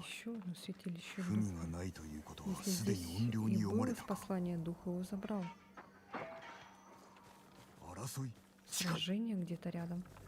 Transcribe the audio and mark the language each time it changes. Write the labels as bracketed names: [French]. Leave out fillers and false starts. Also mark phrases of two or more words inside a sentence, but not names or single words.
[Russian] Еще одно святилище [Japanese] 文 [Russian] духа. [Japanese] がないということは [Russian] Если [Japanese] すで [Russian] здесь [Japanese] に怨霊 [Russian] и [Japanese] に読ま [Russian] было [Japanese] れ [Russian] в [Japanese] たか。 [Russian] послание духа, его забрал. [Japanese] 争い近い。 [Russian] Сражение где-то рядом.